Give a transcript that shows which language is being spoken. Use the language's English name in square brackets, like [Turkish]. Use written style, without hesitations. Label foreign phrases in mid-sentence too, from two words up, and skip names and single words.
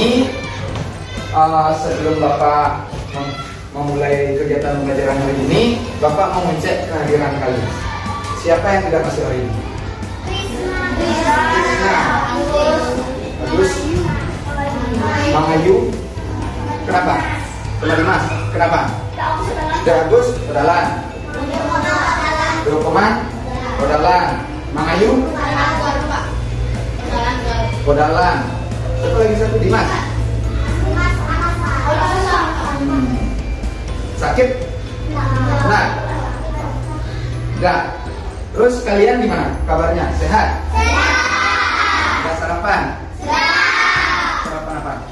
[Indonesian] Sebelum Bapak memulai kegiatan pembelajaran hari ini, Bapak mau ngecek kehadiran kalian. Siapa yang tidak masuk hari ini? Krisna. Bagus. Bang Ayu. Kenapa? Teman Mas. Kenapa? Tidak Agus. Pedalan. Koman. Kodalan. Mang Ayu. Kodalan. Satu lagi, satu Dimas. Sakit? Nah. Enggak. Terus kalian gimana kabarnya? Sehat? Sehat. Udah sarapan? Sehat. Sarapan apa?